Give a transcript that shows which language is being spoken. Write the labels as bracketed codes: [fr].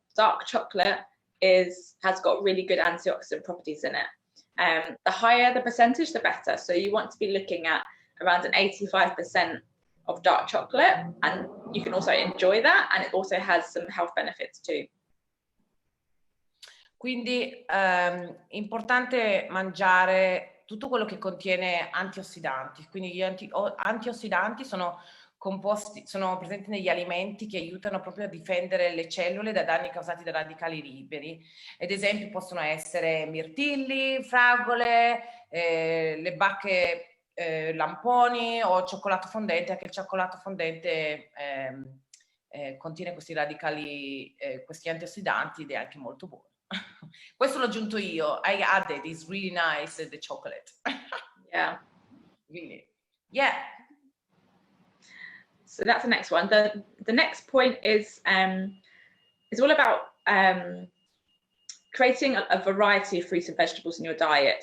[en] Dark chocolate has got really good antioxidant properties in it. The higher the percentage, the better. So you want to be looking at around an 85% of dark chocolate, and you can also enjoy that, and it also has some health benefits too. [it] Quindi importante mangiare tutto quello che contiene antiossidanti. Quindi gli antiossidanti sono presenti negli alimenti che aiutano proprio a difendere le cellule da danni causati da radicali liberi. Ad esempio possono essere mirtilli, fragole, le bacche lamponi o cioccolato fondente. Anche il cioccolato fondente contiene questi radicali, questi antiossidanti, ed è anche molto buono. Questo l'ho aggiunto io. [en] I added, it's really nice, the chocolate. Yeah. Really. Yeah. So that's the next one. The next point is all about creating a variety of fruits and vegetables in your diet.